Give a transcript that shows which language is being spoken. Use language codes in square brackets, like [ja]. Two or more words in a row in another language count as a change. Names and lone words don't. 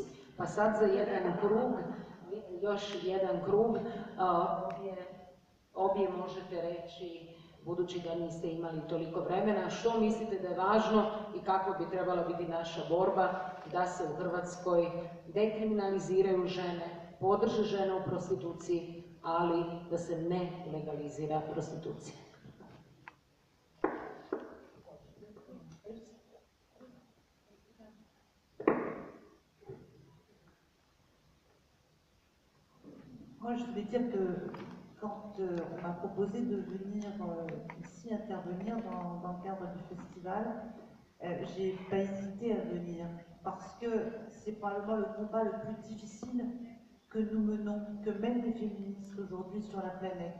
[hr] Pa sad za jedan krug, još jedan krug, obje možete reći, budući da niste imali toliko vremena, što mislite da je važno i kakva bi trebala biti naša borba da se u Hrvatskoj dekriminaliziraju žene, podrže žene u prostituciji, ali da se ne legalizira prostitucija. [fr] Moi, je voulais dire que quand on m'a proposé de venir ici intervenir dans le cadre du festival, j'ai pas hésité à venir parce que c'est probablement le combat le plus difficile que nous menons, que mènent les féministes aujourd'hui sur la planète.